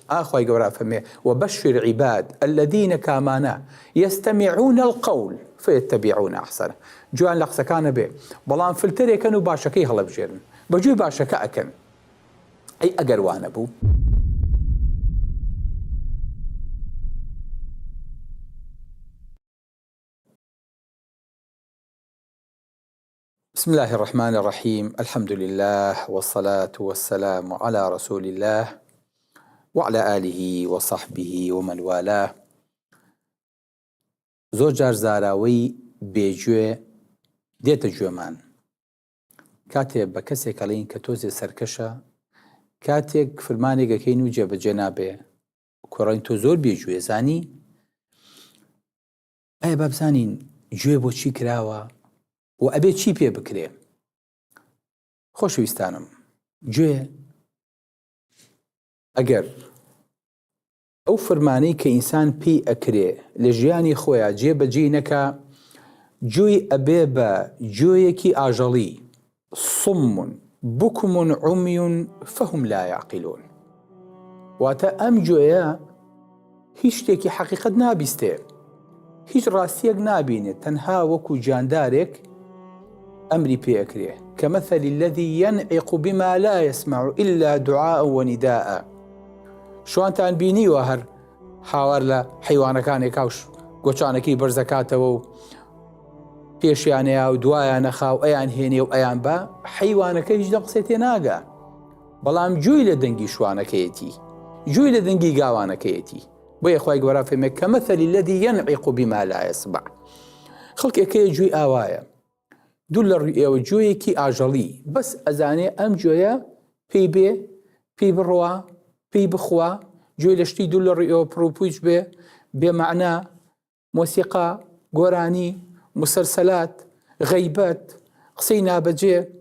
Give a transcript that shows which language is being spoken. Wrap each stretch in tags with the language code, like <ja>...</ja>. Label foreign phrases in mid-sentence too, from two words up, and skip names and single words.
<ckb>ئاخوای گەورە فەرمێ</ckb> <ar>وبشر عباد الذين كامانا يستمعون القول فيتبعون أحسنه.</ar> <ckb>جوان لە قسەکانە بێ بەڵام فلترێکەن و باشەکەی هەڵەبژێرن بەجوێی باشەکە ئەکەن. ئەی ئەگەر وانە بوو</ckb> <ar>بسم الله الرحمن الرحيم. الحمد لله والصلاة والسلام على رسول الله وعلى آله وصحبه ومن والاه.</ar> <ckb>زۆر جار زاراوەی بێگوێ دێتە گوێمان کاتێک بە کەسێک ئەڵێین کە تۆزێ سەرکەشە، کاتێک فرمانێکەکەین و جێبەجێ نابێ کۆڕین تۆ زۆر بێگوێ زانی ئایا با بزانین گوێ بۆچی کراوە و ئەبێ چی پێ بکرێ. خۆشەویستانم، گوێ ئەگەر ئەو فەرمانەی کە ئینسان پێی ئەکرێ لە ژیانی خۆیان جێبەجێ نەکا، گوێی ئەبێ بە گوێیەکی ئاژەڵی</ckb> <ar>صم بكم عمي فهم لا يعقلون.</ar> <ckb>واتە ئەم گوێیە هیچ شتێکی حەقیقەت نابیستێ، هیچ ڕاستیەک نابینێت، تەنها وەکو جاندارێک ئەمری پێ ئەکرێ</ckb> <ar>كمثل الذي ينعق بما لا يسمع إلا دعاء ونداء.</ar> <ckb>شوانتان بینیوە هەر هاوار لە حەیوانەکانێک کاوش گۆچانەکەی بەرزەکاتەوە و پێشیانەیە و دوایان نەخاو ئەیان هێنێ و ئەیان بە حەیوانەکە هیچ قسەی تێ ناگا، بەڵام گوێی لە دەنگی شوانەکەیەتی، گوێی لە دەنگی گاوانەکەیەتی. بۆیە خوای گەورە فەرمێ</ckb> <ar>كمثل الذي ينعق بما لا يسمع.</ar> <ckb>خەڵکێکەیە گوێی ئاوایە دوو لە ڕووی ئێوە گوێیەکی ئاژەڵی بەس ئەزانێ ئەم گوێیە پێی بێ پێی بڕوا پێی بخوا، گوێی لە شتی دوو لە ڕووی ئێوە پڕوپویچ بێ بێمەعنا، مۆسیقا، گۆرانی، مسلسلات، غەیبەت، قسەی نابەجێ.</ckb>